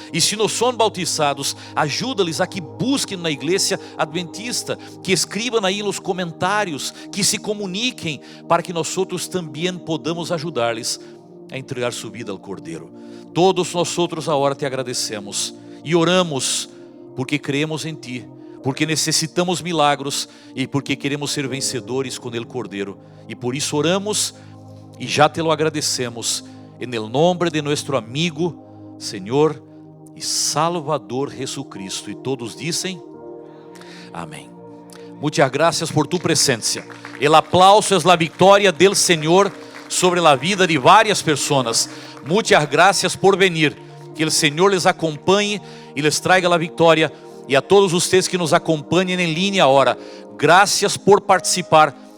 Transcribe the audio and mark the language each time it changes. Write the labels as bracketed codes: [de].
[pt] E se não são bautizados, ajuda-lhes a que busquem na igreja adventista, que escrevam aí nos comentários, que se comuniquem, para que nós outros também podamos ajudar-lhes a entregar sua vida ao Cordeiro. Todos nós outros agora te agradecemos e oramos, porque creemos em ti, porque necessitamos milagros e porque queremos ser vencedores com o Cordeiro. E por isso oramos e já te lo agradecemos, [es] en el nombre de nuestro amigo, [pt] Senhor e Salvador Jesucristo. E todos dizem amém. Muitas graças por tu presença. [es] El aplauso es la victoria del Senhor sobre la vida de várias pessoas. [pt] Muitas graças por venir. Que o Senhor les acompanhe e les traiga a vitória. E a todos vocês que nos acompanham em linha agora, graças por participar.